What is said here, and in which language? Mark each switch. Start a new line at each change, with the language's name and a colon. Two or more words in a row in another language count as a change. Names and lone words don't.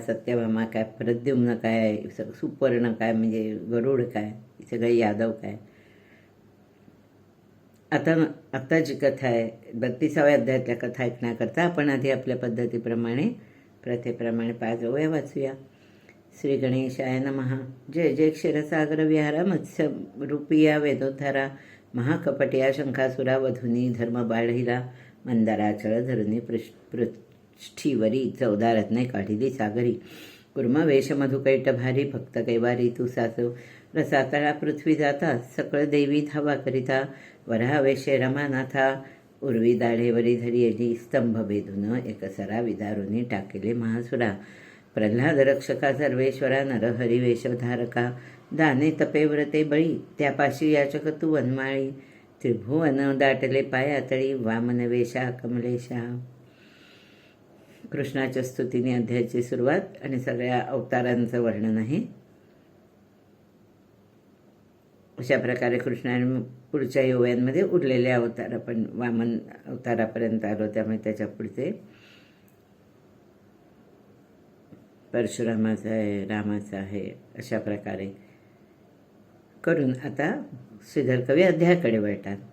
Marathi: सत्यभामा काय, प्रद्युम्न काय, सुपर्ण काय म्हणजे गरुड काय, सगळे यादव काय. आता जी कथा आहे 32व्या अध्यायातल्या कथा ऐकण्याकरता आपण आधी आपल्या पद्धतीप्रमाणे प्रथेप्रमाणे 5 ओव्या वाचूया.
Sanskrit: श्री गणेशाय नमः.
Marathi: जय जय क्षीरसागर विहारा मत्स्य रूपिया वेदोद्धारा महाकपटिया शंखासुरा वधुनी धर्म बाढीला मंदाराचळ धरुनी पृष्ठीवरी 14 रत्ने काढिली सागरी कुर्म वेश मधुकैट भारी भक्त कैवारी तू सासव रसातळा पृथ्वी जाता सकळ देवी धावा करिता वरावेशे रमानाथा उर्वी दाढेवरी धरियली स्तंभ भेदून एकसरा विदारुनी टाकेले महासुरा प्रल्हाद रक्षका सर्वेश्वरा नरहरी वेशधारका दाने तपे व्रते बळी त्यापाशी याचक तू वनमाळी त्रिभुवन दाटले पायातळी वामन वेशा कमलेशा. कृष्णाच्या स्तुतीने अध्यायाची सुरुवात आणि सगळ्या अवतारांचं वर्णन आहे. अशा प्रकारे कृष्णाने पुढच्या ओव्यांमध्ये उरलेले अवतार आपण वामन अवतारापर्यंत आलो, त्यामुळे त्याच्या पुढचे परशुरामाचा आहे, रामाचा आहे, अशा प्रकारे करून आता श्रीधर कवी अध्यायाकडे वळतात.